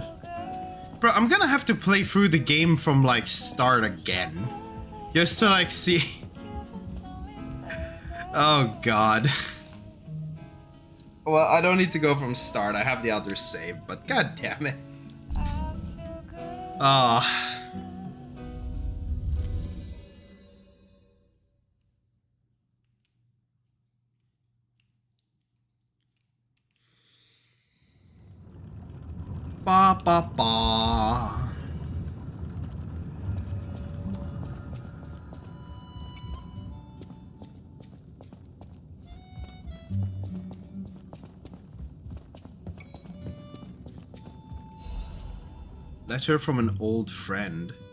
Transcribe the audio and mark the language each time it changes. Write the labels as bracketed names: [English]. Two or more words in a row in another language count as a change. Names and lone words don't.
[English] Bro, I'm gonna have to play through the game from like start again. Just to like see. Oh god. Well, I don't need to go from start. I have the other save, but god damn it. Ah. Ba ba ba. Letter from an old friend.